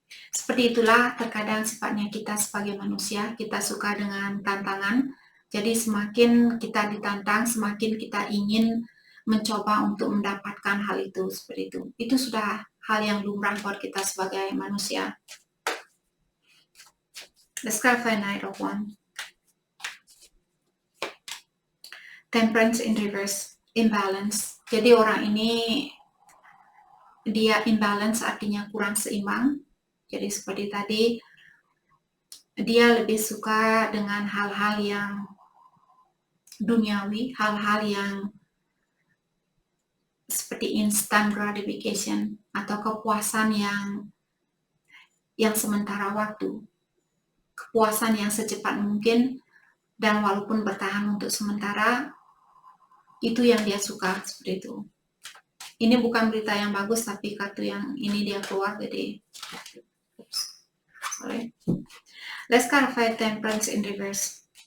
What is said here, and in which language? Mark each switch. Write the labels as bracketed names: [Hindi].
[Indonesian] Seperti itulah terkadang sifatnya kita sebagai manusia, kita suka dengan tantangan. Jadi semakin kita ditantang, semakin kita ingin mencoba untuk mendapatkan hal itu seperti itu. Itu sudah hal yang lumrah buat kita sebagai manusia. [English] Let's clarify Knight of Wands. Temperance in reverse, imbalance. [Indonesian] Jadi orang ini dia imbalance artinya kurang seimbang. Jadi seperti tadi dia lebih suka dengan hal-hal yang duniawi, hal-hal yang seperti instant gratification atau kepuasan yang sementara waktu, kepuasan yang secepat mungkin dan walaupun bertahan untuk sementara, itu yang dia suka seperti itu. Ini bukan berita yang bagus, tapi kartu yang ini dia keluar, jadi sorry. [English] Let's clarify Temperance in reverse.